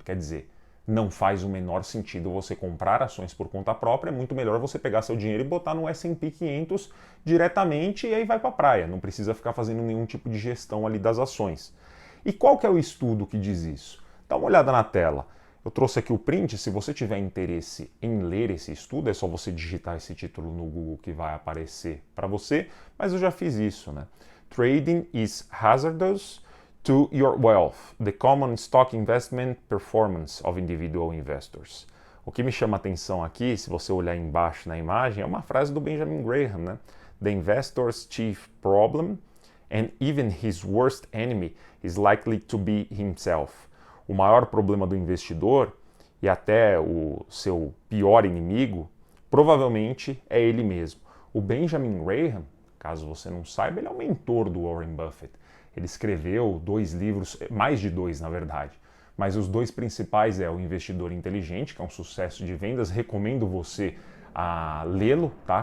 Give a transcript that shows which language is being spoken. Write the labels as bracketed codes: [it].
[pt] Quer dizer, não faz o menor sentido você comprar ações por conta própria, é muito melhor você pegar seu dinheiro e botar no S&P 500 diretamente e aí vai para a praia, não precisa ficar fazendo nenhum tipo de gestão ali das ações. E qual que é o estudo que diz isso? Dá uma olhada na tela. Eu trouxe aqui o print, se você tiver interesse em ler esse estudo, é só você digitar esse título no Google que vai aparecer para você, mas eu já fiz isso, né? [en] Trading is hazardous to your wealth, the common stock investment performance of individual investors. [pt] O que me chama a atenção aqui, se você olhar embaixo na imagem, é uma frase do Benjamin Graham, né? [en] The investor's chief problem and even his worst enemy is likely to be himself. [pt] O maior problema do investidor e até o seu pior inimigo provavelmente é ele mesmo. O Benjamin Graham, caso você não saiba, ele é o mentor do Warren Buffett. Ele escreveu 2 livros, mais de 2 na verdade, mas os 2 principais é O Investidor Inteligente, que é um sucesso de vendas, recomendo você a lê-lo, tá?